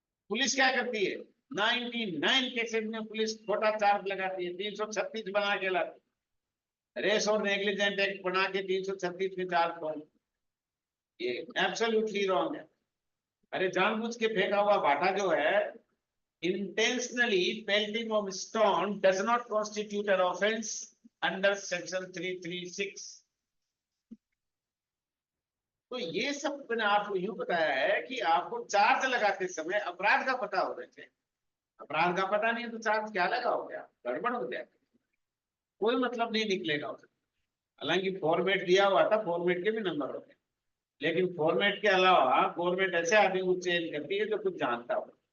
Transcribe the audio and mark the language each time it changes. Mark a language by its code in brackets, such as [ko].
[hi] Police क्या करती है, 99 केसेस में पुलिस छोटा चार्ज लगाती है, 336 बना के लाती है। रेस और नेग्लिजेंट एक्ट बना के 336 में चार्ज कौन, ये एब्सोल्युटली रॉन्ग है। अरे जानबूझ के फेंका हुआ बाटा जो है, [en] intentionally pelting of stone does not constitute an offense under section 336। [hi] तो ये सब मैंने आपको यूं बताया है कि आपको चार्ज लगाते समय अपराध का पता होना चाहिए। अपराध का पता नहीं है तो चार्ज क्या लगाओगे आप, गड़बड़ हो जाएगा, कोई मतलब नहीं निकलेगा उससे। हालांकि फॉर्मेट दिया हुआ था, फॉर्मेट के भी नंबर होते हैं, लेकिन फॉर्मेट के अलावा गवर्नमेंट ऐसे आदमी को चेंज करती है जो कुछ जानता हो।